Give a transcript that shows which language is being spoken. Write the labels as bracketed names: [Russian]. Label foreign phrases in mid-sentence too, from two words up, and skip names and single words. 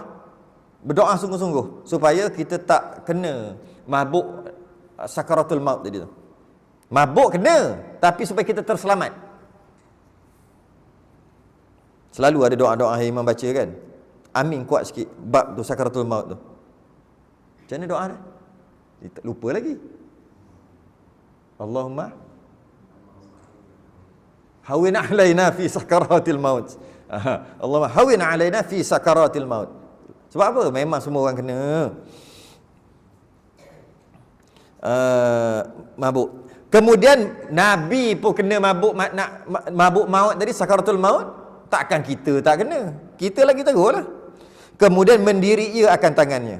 [Malay] Berdoa sungguh-sungguh. Supaya kita tak kena mabuk sakaratul maut tadi tu. Mabuk kena. Tapi supaya kita terselamat. Selalu ada doa-doa yang imam baca kan. Amin kuat sikit. Bab tu sakaratul maut tu. Macam mana doa dia? Dia lupa lagi. [Arabic] اللهم هون علينا في سكرات الموت. اللهم هون علينا في سكرات الموت. [Malay] Sebab apa? Memang semua orang kena mabuk. Kemudian Nabi pun kena mabuk mabuk maut tadi, sakaratul maut. Takkan kita tak kena. Kita lagi teruk lah. Kemudian mendiri ia akan tangannya.